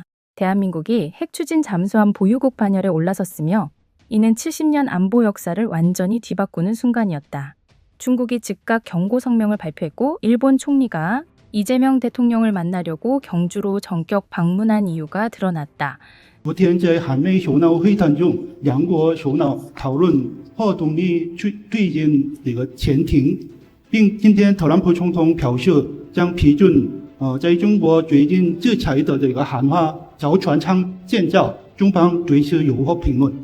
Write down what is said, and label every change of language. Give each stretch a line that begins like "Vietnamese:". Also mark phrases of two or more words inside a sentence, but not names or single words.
Korean: 대한민국이 핵 추진 잠수함 보유국 반열에 올라섰으며 이는 70년 안보 역사를 완전히 뒤바꾸는 순간이었다. 중국이 즉각 경고 성명을 발표했고 일본 총리가 이재명 대통령을 만나려고 경주로 전격 방문한 이유가 드러났다.
Chinese: 昨天在韩美首脑会谈中，两国首脑讨论核动力推进这个前庭，并今天特朗普总统表示将批准在中国最近制裁的这个韩化造船厂建造，中方对此有何评论？